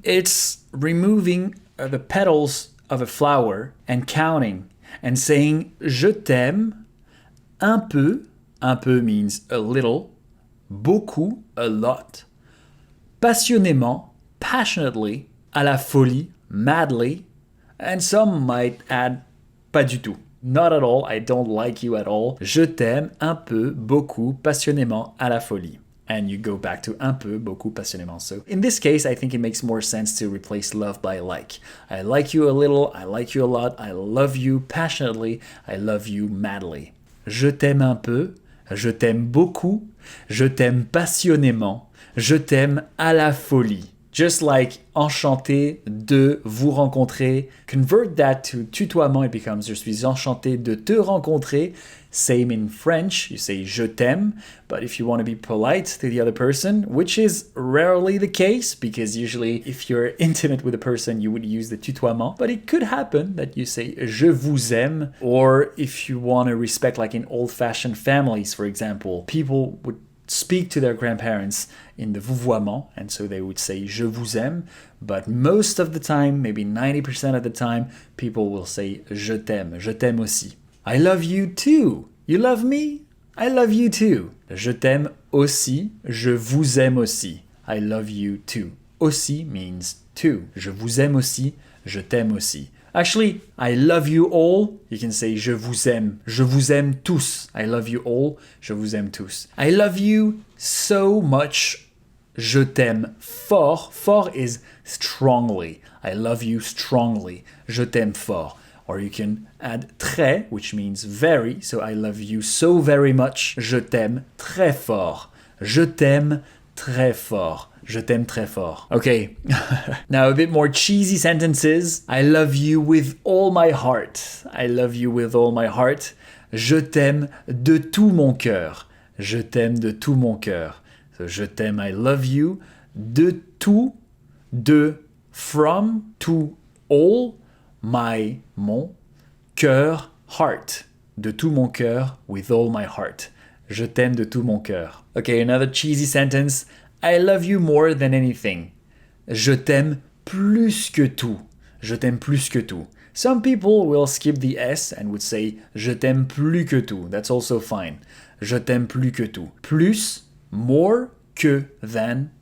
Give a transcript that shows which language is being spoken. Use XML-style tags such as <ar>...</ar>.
<en>It's removing the petals of a flower and counting and saying</en> <fr>je t'aime un peu. Un peu</fr> <en>means a little. Beaucoup, a lot.</en> <fr>Passionnément, passionately. À la folie, madly.</fr> <en>And some might add</en> <fr>pas du tout.</fr> <en>Not at all, I don't like you at all.</en> <fr>Je t'aime un peu, beaucoup, passionnément, à la folie.</fr> <en>And you go back to</en> <fr>un peu, beaucoup, passionnément.</fr> <en>So in this case, I think it makes more sense to replace love by like. I like you a little, I like you a lot, I love you passionately, I love you madly.</en> <fr>Je t'aime un peu, je t'aime beaucoup, je t'aime passionnément, je t'aime à la folie.</fr> <en>Just like</en> <fr>enchanté de vous rencontrer.</fr> <en>Convert that to</en> <fr>tutoiement,</fr> <en>it becomes</en> <fr>je suis enchanté de te rencontrer.</fr> <en>Same in French, you say</en> <fr>je t'aime.</fr> <en>But if you want to be polite to the other person, which is rarely the case, because usually if you're intimate with a person, you would use the tutoiement. But it could happen that you say</en> <fr>je vous aime.</fr> <en>Or if you want to respect, like in old-fashioned families, for example, people would speak to their grandparents in the vouvoiement, and so they would say je vous aime, but most of the time, maybe 90% of the time, people will say</en> <fr>je t'aime aussi.</fr> <en>I love you too. You love me? I love you too.</en> <fr>Je t'aime aussi, je vous aime aussi.</fr> <en>I love you too.</en> <fr>Aussi</fr> <en>means too.</en> <fr>Je vous aime aussi, je t'aime aussi.</fr> <en>Actually, I love you all. You can say</en> <fr>je vous aime tous.</fr> <en>I love you all,</en> <fr>je vous aime tous.</fr> <en>I love you so much.</en> <fr>Je t'aime fort.</fr> <en>Fort is strongly. I love you strongly.</en> <fr>Je t'aime fort.</fr> <en>Or you can add très, which means very. So I love you so very much.</en> <fr>Je t'aime très fort. Je t'aime très fort. Je t'aime très fort.</fr> <en>Okay, now a bit more cheesy sentences. I love you with all my heart. I love you with all my heart.</en> <fr>Je t'aime de tout mon cœur. Je t'aime de tout mon cœur.</fr> <en>So je t'aime, I love you. De tout, de, from, to, all, my, mon, cœur, heart.</en> <fr>De tout mon cœur,</fr> <en>with all my heart.</en> <fr>Je t'aime de tout mon cœur.</fr> <en>Okay, another cheesy sentence. I love you more than anything.</en> <fr>Je t'aime plus que tout. Je t'aime plus que tout.</fr> <en>Some people will skip the S and would say</en> <fr>je t'aime plus que tout.</fr> <en>That's also fine.</en> <fr>Je t'aime plus que tout. Plus, more, que, than,</fr>